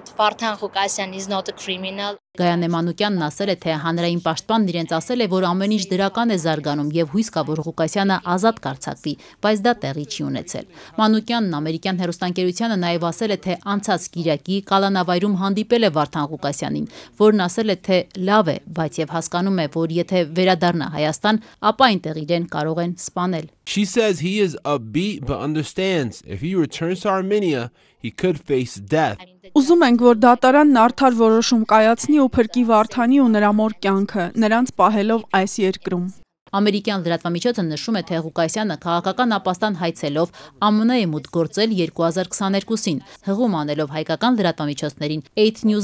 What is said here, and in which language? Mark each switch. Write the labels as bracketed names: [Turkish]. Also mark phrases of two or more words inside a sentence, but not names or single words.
[Armenian] Գայանե Մանուկյանն ասել է, թե հանրային պաշտպանն իրենց ասել է, որ ամեն ինչ դրական է զարգանում եւ հույս կա, որ Ղուկասյանը ազատ կարձակվի, բայց դա տեղի չի ունեցել։ Մանուկյանն ամերիկյան հեռուստաընկերությանը նաեւ ասել է, թե անցած կիրակի կալանավայրում հանդիպել է Վարդան Ղուկասյանին, որն ասել է, թե լավ է, բայց եւ հասկանում է, որ եթե վերադառնա Հայաստան, ապա այնտեղ իրեն կարող են սպանել։ [English] She says he is upbeat but understands if he returns to Armenia, he could face death. [Armenian] Ուզում ենք, որ դատարանն արդար որոշում կայացնի ու փրկի Վարդանի ու նրա մոր կյանքը, նրանց պահելով այս երկրում։ Ամերիկյան լրատվամիջոցը նշում է, թե Ղուկասյանը քաղաքական ապաստան հայցելով ԱՄՆ է մուտք գործել 2022-ին, հղում անելով հայկական լրատվամիջոցներին։ 8 News